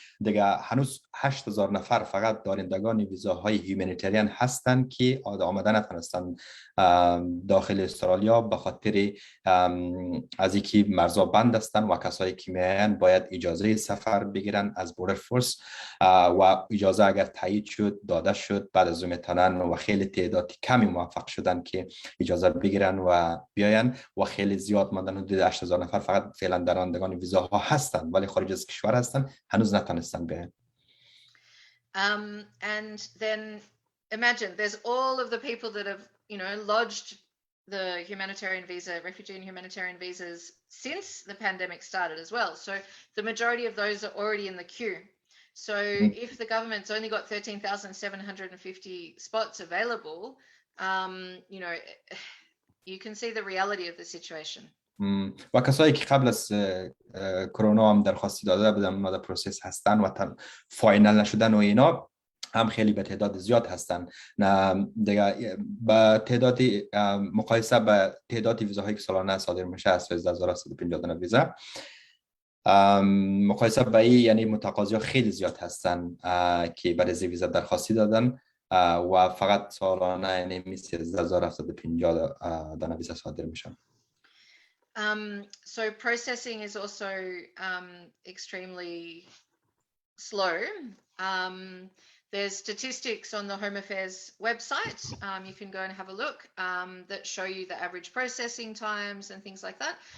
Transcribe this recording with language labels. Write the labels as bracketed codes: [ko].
[fa] دیگه هنوز 8,000 نفر فقط دارندگان ویزاهای هیومانیتریان هستند که آمدن نتونستن داخل استرالیا به خاطر از اینکه مرزها بند هستن و کسایی که میاین باید اجازه سفر بگیرن از بوردر فورس و اجازه اگر تایید شد داده شد بعد از اون میتونن و خیلی تعداد کمی موفق شدن که اجازه بگیرن و بیاین و خیلی زیاد ماندن. حدود 8,000 نفر فقط فعلا دارندگان ویزاها هستن ولی خارج از کشور هستن، هنوز نتونستن بیاین. [en] And then imagine there's all of the people that have, you know, lodged the humanitarian visa, refugee and humanitarian visas since the pandemic started as well. So the majority of those are already in the queue. So if the government's only got 13,750 spots available, you know, you can see the reality of the situation. [fa] و کسایی که قبل از کرونا هم درخواستی داده بودن اونا در پروسس هستن و فاینال نشدن و اینا هم خیلی به تعداد زیاد هستن. دیگه با تعداد مقایسه با تعداد ویزاهایی که سالانه صادر میشه از 12150 ویزا مقایسه با این یعنی متقاضی‌ها خیلی زیاد هستن که برای ویزا درخواستی دادن و فقط سالانه یعنی 13750 دانه ویزا صادر میشن. [en] So processing is also extremely slow. There's statistics on the Home Affairs website. You can go and have a look that show you the average processing times and things like that.